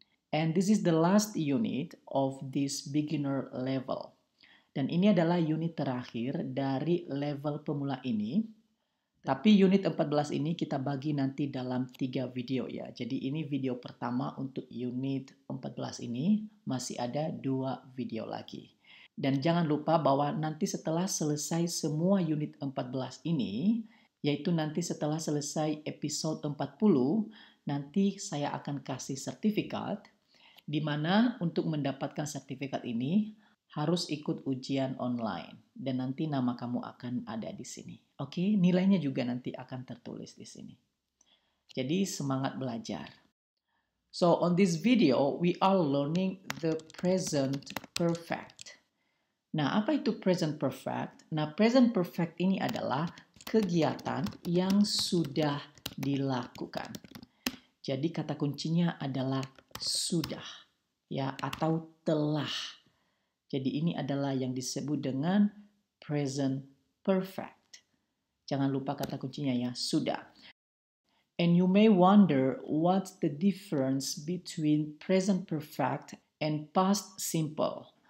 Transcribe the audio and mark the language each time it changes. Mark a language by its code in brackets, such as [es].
[en] And this is the last unit of this beginner level. [id] Dan ini adalah unit terakhir dari level pemula ini. Tapi unit 14 ini kita bagi nanti dalam 3 video ya. Jadi ini video pertama untuk unit 14 ini, masih ada 2 video lagi. Dan jangan lupa bahwa nanti setelah selesai semua unit 14 ini, yaitu nanti setelah selesai episode 40, nanti saya akan kasih sertifikat, di mana untuk mendapatkan sertifikat ini harus ikut ujian online. Dan nanti nama kamu akan ada di sini. Oke, nilainya juga nanti akan tertulis di sini. Jadi semangat belajar. [en] So on this video, we are learning the present perfect. [id] Nah, apa itu present perfect? Nah, present perfect ini adalah kegiatan yang sudah dilakukan. Jadi kata kuncinya adalah sudah, ya, atau telah. Jadi ini adalah yang disebut dengan present perfect. Jangan lupa kata kuncinya ya, sudah. [en] And you may wonder what's the difference between present perfect and past simple.